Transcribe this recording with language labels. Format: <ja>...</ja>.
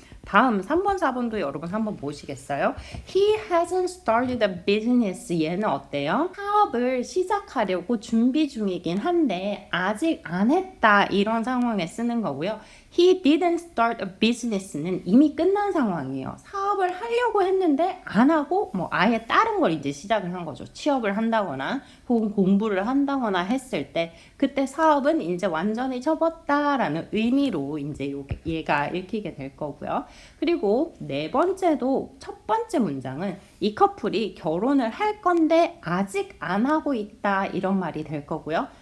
<ko>다음 3번, 4번도 여러분 한번 보시겠어요?</ko> <en>He hasn't started a business.</en> <ko>얘는 어때요? 사업을 시작하려고 준비 중이긴 한데 아직 안 했다. 이런 상황에 쓰는 거고요.</ko> <en>He didn't start a business는</en> <ko>이미 끝난 상황이에요. 사업을 하려고 했는데 안 하고 뭐 아예 다른 걸 이제 시작을 한 거죠. 취업을 한다거나 혹은 공부를 한다거나 했을 때 그때 사업은 이제 완전히 접었다라는 의미로 이제 얘가 읽히게 될 거고요. 그리고 네 번째도 첫 번째 문장은 이 커플이 결혼을 할 건데 아직 안 하고 있다 이런 말이 될 거고요.</ko>